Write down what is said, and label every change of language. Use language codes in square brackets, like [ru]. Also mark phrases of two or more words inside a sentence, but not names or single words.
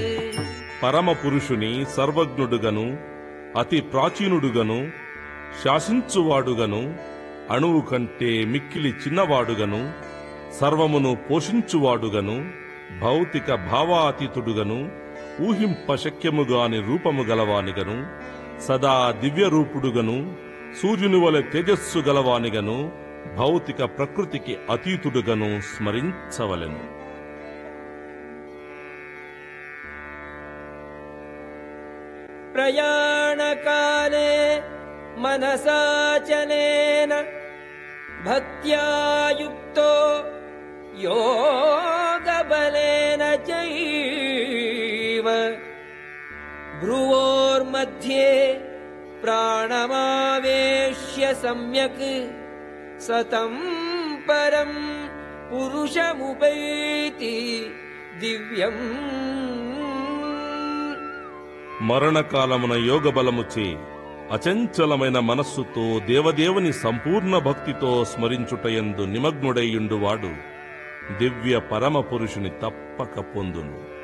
[te] పరమ పురుషుని సర్వజ్ఞుడుగను అతి ప్రాచీనుడుగను శాసించువాడుగను అణువు కంటే మిక్కిలి చిన్నవాడుగను సర్వమును పోషించువాడుగను భౌతిక భావాతీతుడుగను ఊహింపశక్యముగాని రూపము గలవానిగను సదా దివ్యరూపుడుగను సూర్యుని వలె తేజస్సు గలవానిగను భౌతిక ప్రకృతికి అతీతుడుగను స్మరించవలెను. [sa] ప్రయాణకాలే మనసాచలేన భక్త్యా యుక్తో యోగబలేన చైవ భ్రువోర్मध्ये ప్రాణమావేశ్య సమ్యక్ సతం పరం పురుషముపైతి దివ్యం. [te] మరణకాలమున యోగబలముచే అచంచలమైన మనస్సుతో దేవదేవుని సంపూర్ణ భక్తితో స్మరించుటయందు నిమగ్నుడైయుండువాడు దివ్య పరమ పురుషుని తప్పక పొందును.